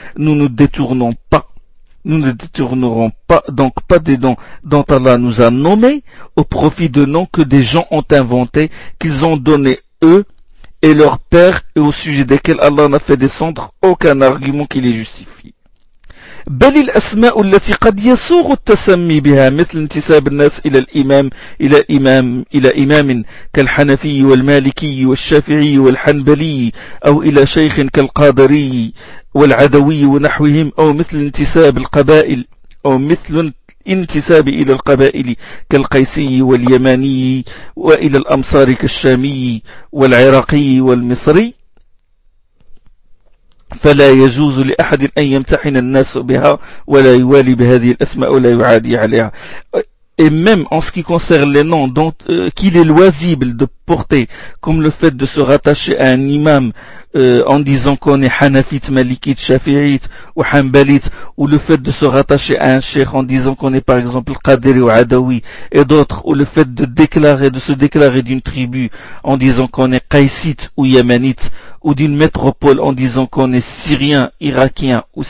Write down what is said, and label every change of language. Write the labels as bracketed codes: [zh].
[fr] Nous ne détournons pas, nous ne détournerons pas donc pas des noms dont Allah nous a nommés au profit de noms que des gens ont inventés, qu'ils ont donné eux et leur père, et au sujet desquels Allah n'a fait descendre aucun argument qui les justifie. [ar] بل الأسماء التي قد يسوغ التسمي بها مثل انتساب الناس إلى الإمام إلى إمام إلى إمام كالحنفي والمالكي والشافعي والحنبلي أو إلى شيخ كالقادري والعدوي ونحوهم أو مثل انتساب القبائل أو مثل انتساب إلى القبائل كالقيسي واليماني وإلى الأمصار كالشامي والعراقي والمصري فلا يجوز لأحد أن يمتحن الناس بها ولا يوالي بهذه الأسماء ولا يعادي عليها. [fr] Et même en ce qui concerne les noms dont qu'il est loisible de porter, comme le fait de se rattacher à un imam en disant qu'on est hanafite, malikite, shafi'ite ou hanbalite, ou le fait de se rattacher à un cheikh en disant qu'on est par exemple qadiri ou adawi et d'autres, ou le fait de déclarer, de se déclarer d'une tribu en disant qu'on est qaïsite ou yémanite, ou d'une métropole en disant qu'on est syrien, irakien